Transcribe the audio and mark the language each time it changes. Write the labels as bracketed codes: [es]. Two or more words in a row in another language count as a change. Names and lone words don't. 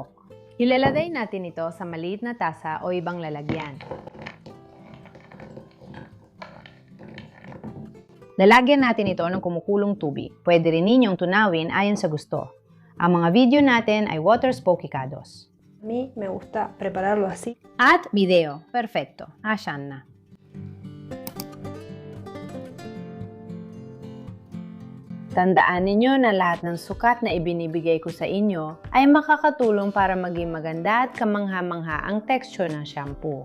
[tl] Ilalagay natin ito sa maliit na tasa o ibang lalagyan. Lalagyan natin ito ng kumukulong tubig. Pwede rin ninyong tunawin ayon sa gusto. Ang mga video natin ay water spokicados. [es] A mí me gusta prepararlo así. [tl] At video. Perfecto. Ayan na. Tandaan ninyo na lahat ng sukat na ibinibigay ko sa inyo ay makakatulong para maging maganda at kamangha-mangha ang texture ng shampoo.